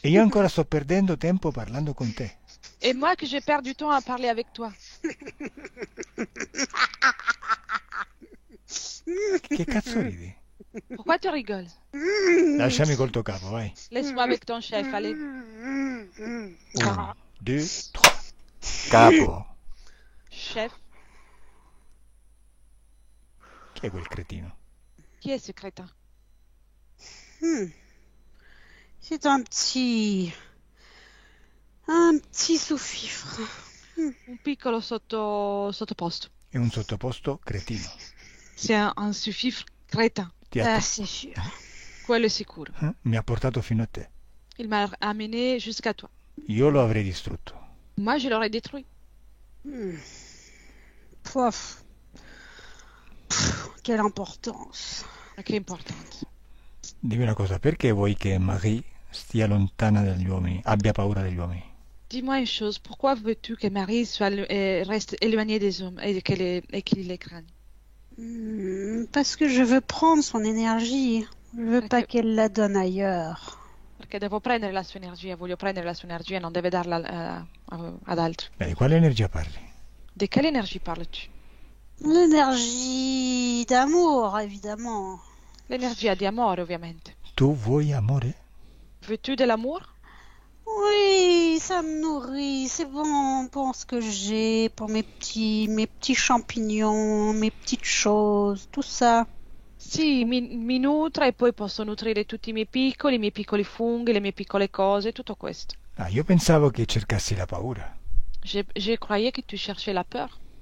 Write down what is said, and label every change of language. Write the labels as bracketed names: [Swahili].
[Italian] E io ancora sto perdendo tempo parlando con te. [French] Et moi que je perds du temps à parler avec toi. [Italian] Che cazzo ridi? [French] Pourquoi tu rigoles? [Italian] Lasciami col tuo capo, vai. [French] Laisse-moi avec ton chef, allez. [Italian] 1, 2, 3. Capo. [French] Chef, [Italian] Chi è quel cretino? [French] qui est ce crétin? C'est un petit sous-fifre. [Italian] Un piccolo sottoposto. È un sottoposto cretino. [French] C'est un sous-fifre crétin. [Italian] Ti ha- [French] C'est sûr. [Italian] Quello è sicuro. Mi ha portato fino a te. [French] Il m'a amené jusqu'à toi. [Italian] Io lo avrei distrutto. [French] Moi, je l'aurais détruit. Pouf. Quelle importance. [Italian] Ma che importante. Dimmi una cosa, perché vuoi che Marie stia lontana dagli uomini, abbia paura degli uomini? [French] Dis-moi une chose. Pourquoi veux-tu que Marie reste éloignée des hommes et qu'il les craigne? Parce que je veux prendre son énergie. Je veux pas qu'elle la donne ailleurs. [Italian] Perché devo prendere la sua energia, voglio prendere la sua energia, non deve darla ad altri. Di quale energia parli? [French] Di quelle énergie parles-tu? L'énergie d'amour, évidemment. [Italian] L'energia di amore, ovviamente. Tu vuoi amore? [French] Veux-tu de l'amour? Oui, ça me nourrit. C'est bon pour ce que j'ai, pour mes petits champignons, mes petites choses, tout ça. [Italian] Sì, mi nutre e poi posso nutrire tutti i miei piccoli funghi, le mie piccole cose, tutto questo. Ah, io pensavo che cercassi la paura. [French] Je croyais que tu cherchais la peur.